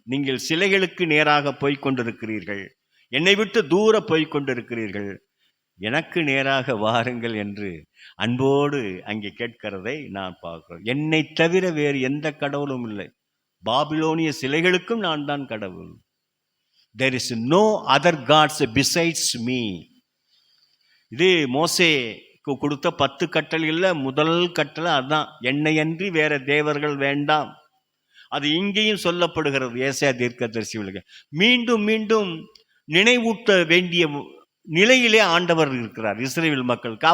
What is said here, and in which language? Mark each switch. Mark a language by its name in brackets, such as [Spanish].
[Tamil] நீங்கள் சிலைகளுக்கு நேராக போய்க் கொண்டிருக்கிறீர்கள், என்னை விட்டு தூர போய்க் கொண்டிருக்கிறீர்கள், எனக்கு நேராக வாருங்கள் என்று அன்போடு அங்கே கேட்கிறதை நான் பார்க்கிறோம். என்னை தவிர வேறு எந்த கடவுளும் இல்லை. பாபிலோனிய சிலைகளுக்கும் நான் தான் கடவுள். [English] There is no other gods besides me. [Tamil] இது மோசேக்கு கொடுத்த 10 கட்டளைகள்ல முதல் கட்டளை அதுதான், என்னையன்றி வேற தேவர்கள் வேண்டாம். அது இங்கேயும் சொல்லப்படுகிறது ஏசாயா தீர்க்கதரிசிகளுக்கு. மீண்டும் மீண்டும் நினைவூட்ட வேண்டிய நிலையிலே ஆண்டவர் இருக்கிறார் இஸ்ரவேல் மக்களுக்கு.